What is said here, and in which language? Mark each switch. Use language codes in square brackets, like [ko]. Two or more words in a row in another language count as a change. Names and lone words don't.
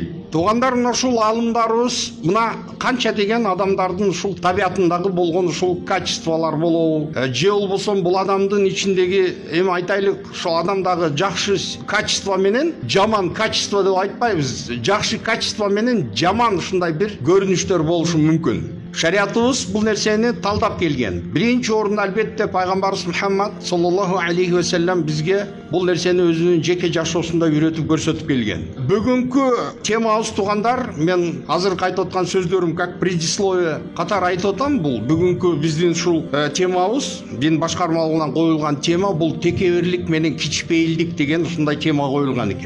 [ky] Туугандар, мына ушул алымдарыбыз мына канча деген адамдардын ушул табиятындагы болгон ушул качестволор болобу, же болбосо бул адамдын ичиндеги эми айтайлык ушул адамдагы жакшы качество менен жаман качество деп айтпайбыз. Жакшы качество менен жаман ушундай бир көрүнүштөр болушу мүмкүн. Шариатыбыз бул нерсени талдап келген. Биринчи орунда албетте пайгамбарыбыз Мухаммад [ar] صلى الله عليه وسلم [ky] бизге бул нерсени өзүнүн жеке жашоосунда үйрөтүп көрсөтүп келген. Бүгүнкү темабыз туугандар, мен азыркы айтып аткан сөздөрүм [ru] как предисловие [ky] катары айтып атам. Бул бүгүнкү биздин ушул темабыз, дин башкармалыгынан коюлган тема бул текебирлик менен кичпейилдик деген ушундай тема коюлган экен.